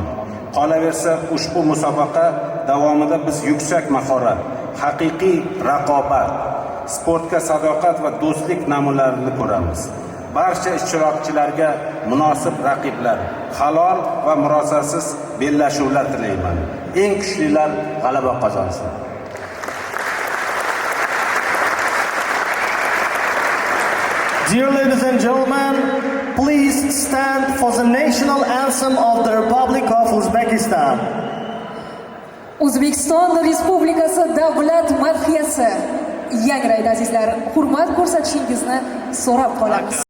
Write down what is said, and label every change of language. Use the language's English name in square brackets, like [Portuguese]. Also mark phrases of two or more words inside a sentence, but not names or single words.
[Uzbek] Qolaversa, ushbu musobaqa davomida biz yuksak mahorat, haqiqiy raqobat, sportga sadoqat va do'stlik namunalarini ko'ramiz. Barcha ishtirokchilarga munosib raqiblar, halol va murosasiz bellashuvlar tilayman. Eng kuchlilar g'alaba qozonsin. [English] Dear ladies and gentlemen, please stand for the national anthem of the Republic of Uzbekistan. [Uzbek] O'zbekiston Respublikasi davlat madhiyasi yangraydi azizlar. Hurmat ko'rsatishingizni so'rab qolamiz.